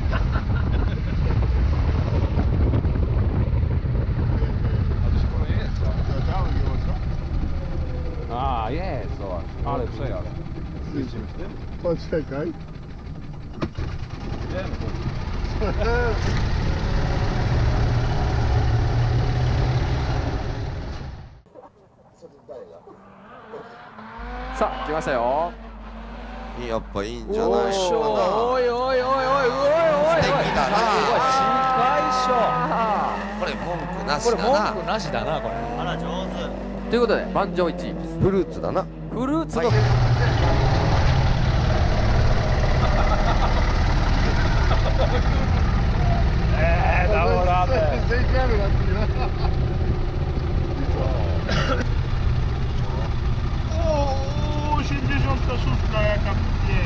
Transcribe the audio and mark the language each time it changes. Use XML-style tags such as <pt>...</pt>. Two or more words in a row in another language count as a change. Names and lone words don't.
<pl>A to się chyba nie jest, co? A, jest, zobacz. Ale przejazd. Jedziemy z tym? Poczekaj. Idziemy.</pl> <ja>Saあ、来ましたよ。やっぱいいんじゃないのかな。おいおいおいおいおいおいおい。素敵だな。近いっしょ。これ文句なしこれだな。文句なしだなこれ。あら上手。ということで満場一致。フルーツだな。フルーツの。</ja> <pl>Dało radę. Zejdziemy na chwilę. O, 86 jaka piękna.</pl>